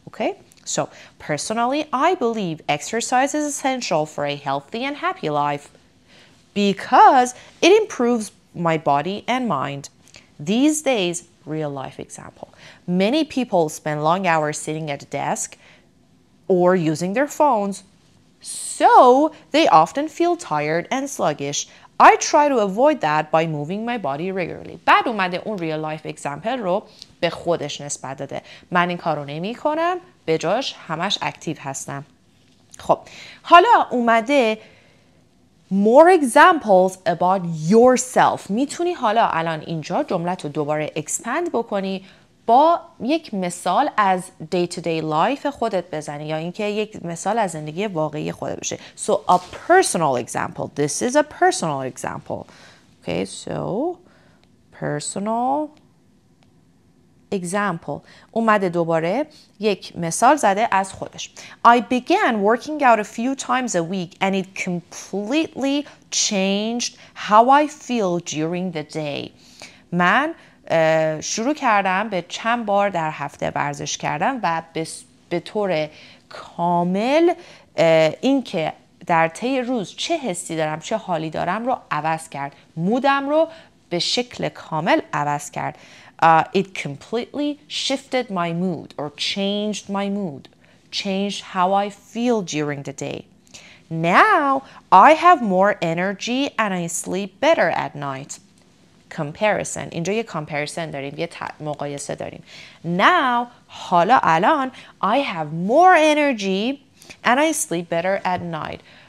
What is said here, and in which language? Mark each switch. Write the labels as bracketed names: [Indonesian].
[English] Okay? So, personally, I believe exercise is essential for a healthy and happy life because it improves my body and mind. These days, real life example. Many people spend long hours sitting at a desk or using their phones, so they often feel tired and sluggish. I try to avoid that by moving my body regularly. [Persian] بعد اومده اون [English] real life example [Persian] رو به خودش نسبت داده. من این کارو نمی کنم، به جاش همش اکتیو هستم. خب حالا اومده [English] more examples about yourself. [Persian] میتونی حالا الان اینجا جملت رو دوباره expand بکنی با یک مثال از [English] day to day life [Persian] خودت بزنی یا اینکه یک مثال از زندگی واقعی خودت بشه. [English] So a personal example. This is a personal example. Okay, so personal example. [Persian] اومده دوباره یک مثال زده از خودش. [English] I began working out a few times a week and it completely changed how I feel during the day. [Persian] من شروع کردم به چند بار در هفته ورزش کردم و به طور کامل این که در طی روز چه حسی دارم چه حالی دارم رو عوض کرد. مودم رو به شکل کامل عوض کرد. [English] It completely shifted my mood or changed my mood, changed how I feel during the day. Now I have more energy and I sleep better at night. Comparison. [Persian] اینجا یه comparison داریم، یه مقایسه داریم. [English] Now [Persian] حالا الان [English] I have more energy and I sleep better at night.